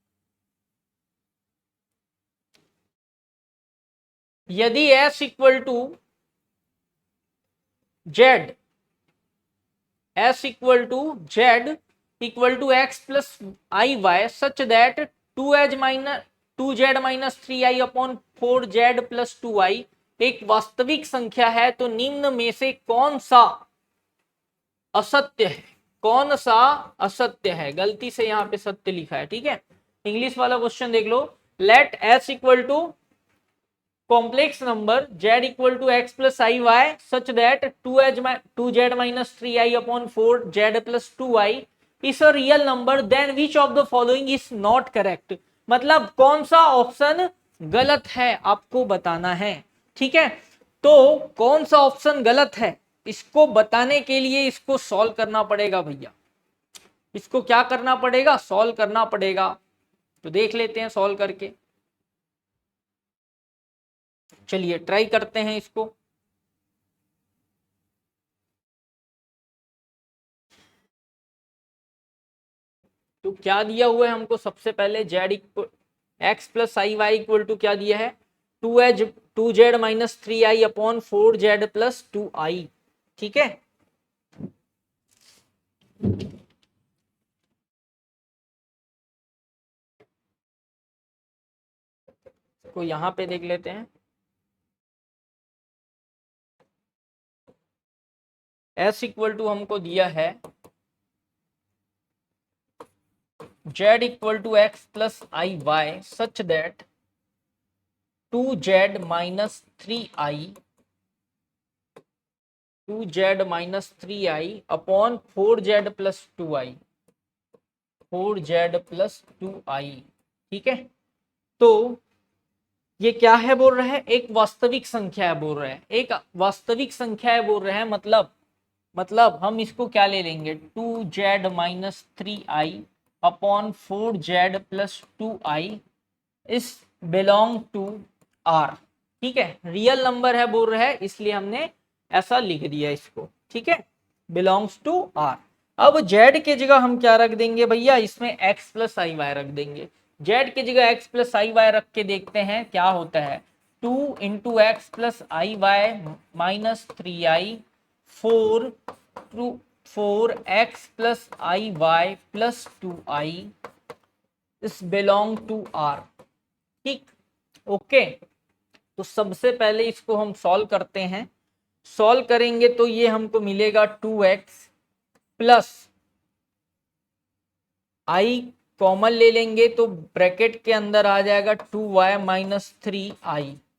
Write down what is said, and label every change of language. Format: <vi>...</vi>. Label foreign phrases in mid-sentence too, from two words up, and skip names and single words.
<hi>यदि</hi> <en>S equal to z, S equal to z equal to x plus i y such that 2z-3i upon 4z+2i</en> <hi>एक वास्तविक संख्या है, तो निम्न में से कौन सा असत्य है, कौन सा असत्य है, गलती से यहाँ पे सत्य लिखा है। ठीक है, इंग्लिश वाला क्वेश्चन देख लो,</hi> <en>Let S equal to complex number z equal to x plus i y such that 2z-3i upon 4z+2i is a real number, then which of the following is not correct.</en> <hi>मतलब कौन सा ऑप्शन गलत है आपको बताना है। ठीक है, तो कौन सा ऑप्शन गलत है इसको बताने के लिए इसको सॉल्व करना पड़ेगा भैया, इसको क्या करना पड़ेगा, सॉल्व करना पड़ेगा। तो देख लेते हैं सॉल्व करके, चलिए ट्राई करते हैं इसको। तो क्या दिया हुआ है हमको, सबसे पहले</hi> <en>z x plus i y equal to</en> <hi>क्या दिया है,</hi> <en>2z-3i upon 4z+2i.</en> <hi>ठीक है, को यहां पे देख लेते हैं,</hi> <en>s equal to</en> <hi>हमको दिया है</hi> <en>z equal to x plus i y such that 2z-3i 2z-3i upon 4z+2i 4z+2i.</en> <hi>ठीक है, तो ये क्या है बोल रहे हैं, एक वास्तविक संख्या है बोल रहे हैं, एक वास्तविक संख्या है बोल रहे हैं, मतलब हम इसको क्या ले लेंगे,</hi> <en>2z-3i upon 4z+2i is belong to R.</en> <hi>ठीक है,</hi> <en>real number</en> <hi>है बोल रहे हैं, इसलिए हमने ऐसा लिख दिया इसको। ठीक है,</hi> <en>belongs to R.</en> <hi>अब z के जगह हम क्या रख देंगे भैया, इसमें</hi> <en>x plus i y</en> <hi>रख देंगे, z की जगह</hi> <en>x plus i y</en> <hi>रख के देखते हैं क्या होता है,</hi> <en>2 into x plus i y minus 3i 4x plus i y plus 2i is belong to R.</en> <hi>ठीक, ओके, तो सबसे पहले इसको हम सॉल्व करते हैं, सॉल्व करेंगे तो ये हमको मिलेगा</hi> <en>2x plus i</en> <hi>कॉमन ले लेंगे तो ब्रैकेट के अंदर आ जाएगा</hi> <en>2y minus 3i.</en>